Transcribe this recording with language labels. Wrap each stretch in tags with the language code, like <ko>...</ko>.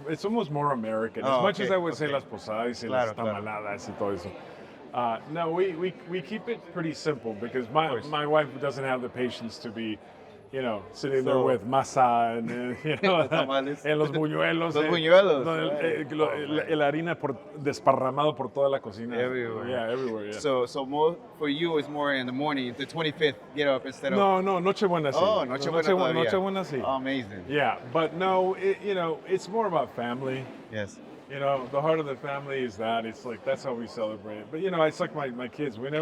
<en>It's almost more American. As much as I would say</en> <es>las posadas y las tamaladas y todo eso.</es> <en>No, we keep it pretty simple because my wife doesn't have the patience to be, sitting there with masa and and</en> <es>los buñuelos. Los buñuelos. La harina desparramado por toda la cocina.</es> <en>Everywhere. Yeah, everywhere. Yeah. So more for you is more in the morning, the 25th get up instead of.</en> <es>No, Nochebuena sí.</es> <en>Oh, Nochebuena</en> <es>sí.</es> <en>Amazing. Yeah, but no, it's more about family. Yes. The heart of the family is that. It's like, that's how we celebrate it. But, it's like my kids.</en>